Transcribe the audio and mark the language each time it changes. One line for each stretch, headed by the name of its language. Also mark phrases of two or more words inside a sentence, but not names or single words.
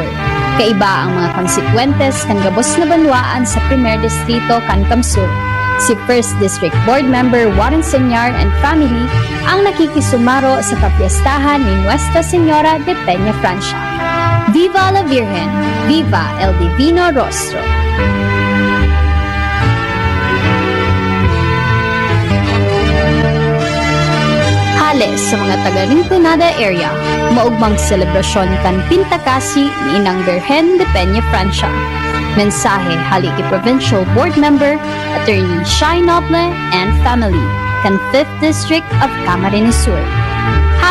Bikol: Kaiba ang mga konsekwentes kan gabos na banwaan sa Primer Distrito Cancam Sur. Si 1st District Board Member Warren Senyar
English: and family
Bikol: ang nakikisumaro sa kapiestahan ni Nuestra Señora de Peña Francia.
Spanish: Viva la Virgen! Viva el Divino Rostro!
Bikol: Hales sa mga taga-Rinconada area, maugmang selebrasyon kan Pintakasi ni Inang Virgen de Peña Francia. Mensahe haliki Provincial Board Member Attorney Shai Noble
English: and family,
Bikol: kan
English: 5th District of
Bikol: Camarines Sur.